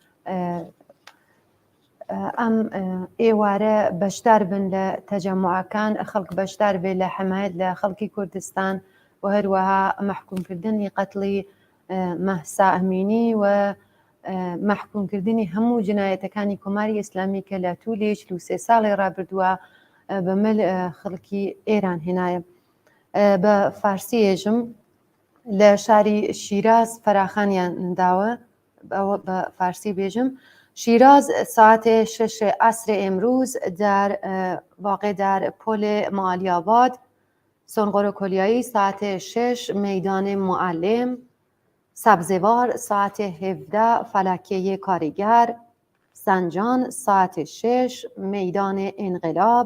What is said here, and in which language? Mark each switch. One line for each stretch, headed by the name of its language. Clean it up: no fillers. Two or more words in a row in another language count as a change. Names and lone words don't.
Central Kurdish: ئەم ئێوارە بەشدار بن لە تەجەموعەکان خەڵک بەشدار بێ لە حمایەت لە خەڵکی کوردستان و هەروەها مەحکومکردنی قەتڵی مەهسا ئەمینی و مەحکومکردنی هەموو جنایەتەکانی کۆماری ئیسلامی کە لە توولی 43 ساڵی ڕابردووە بەمەل خەڵکی ئێران هێنایە. بە فارسی ێژم لە شاری شیراز فەراخانیان داوە بە فارسی بێژم.
Persian: شیراز ساعت 6 عصر امروز در واقع در پل معالی‌آباد سنقر کلیایی ساعت 6 میدان معلم، سبزوار ساعت 17 فلکه کارگر، سنجان ساعت 6 میدان انقلاب،